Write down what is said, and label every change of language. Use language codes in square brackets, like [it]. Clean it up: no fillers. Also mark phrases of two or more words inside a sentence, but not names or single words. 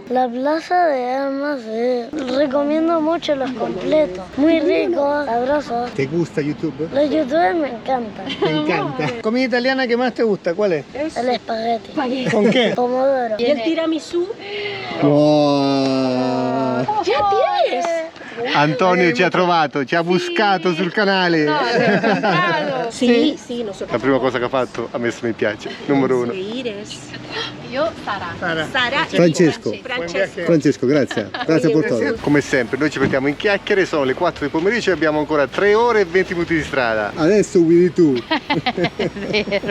[es] la Plaza de Armas, recomiendo mucho los completos. Muy ricos, sabrosos. ¿Te gusta YouTube? Los youtubers me encantan. Me encanta. Comida italiana que más te gusta, ¿cuál es? El espagueti. ¿Con qué? Pomodoro. ¿Y el tiramisú? Wow. ¡Ya tienes! [it] Antonio ci ha trovato, ci ha buscato sul canale. [es] No, te lo he contado. Sí, sí, nosotros. [it] La prima cosa che ha fatto ha messo mi piace, numero 1. [es] Seguires. [it] Io Sara. Sara. [es] Sara y [it] Francesco. Francesco. Francesco, grazie. Grazie per tutto. Come sempre, noi ci mettiamo in chiacchiere, sono le 4 del pomeriggio e abbiamo ancora 3 ore e 20 minuti di strada. Adesso guidi tu. È vero.